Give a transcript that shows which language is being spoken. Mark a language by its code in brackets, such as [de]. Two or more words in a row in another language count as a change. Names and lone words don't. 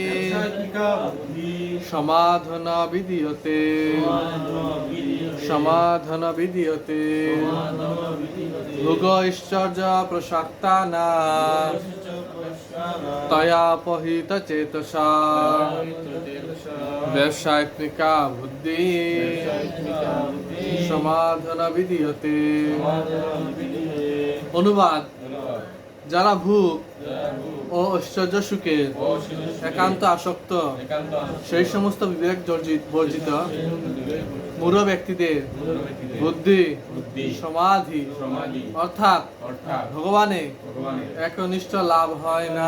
[sa] समाधन विधीयते भोगश्च प्रसक्तानां तया अपहृत चेतसा, व्यवसायित्मिका बुद्धि समाधन विधीयते। [bn] অনুবাদ: যারা ভোগ ও ঐশ্বর্য সুখে একান্ত আসক্ত সেই সমস্ত বিবেক বর্জিত মূঢ় ব্যক্তিদের বুদ্ধি সমাধি অর্থাৎ ভগবানে একনিষ্ঠ লাভ হয় না।